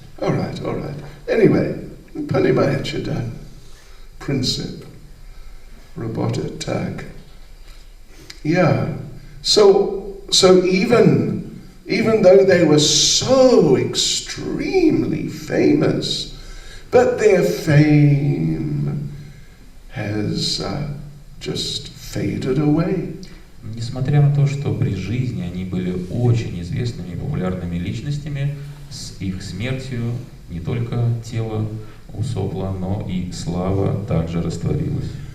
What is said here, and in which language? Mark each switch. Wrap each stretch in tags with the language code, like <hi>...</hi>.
<en>All right.</en> <ru>Anyway, понимаете, да? Принцип. Работает так. Yeah.</ru> <en>So even though they were so extremely famous, but their fame has just faded away.</en> <ru>Несмотря на то, что при жизни они были очень известными и популярными личностями, с их смертью не только тело усопло, но и слава также растворилась.</ru>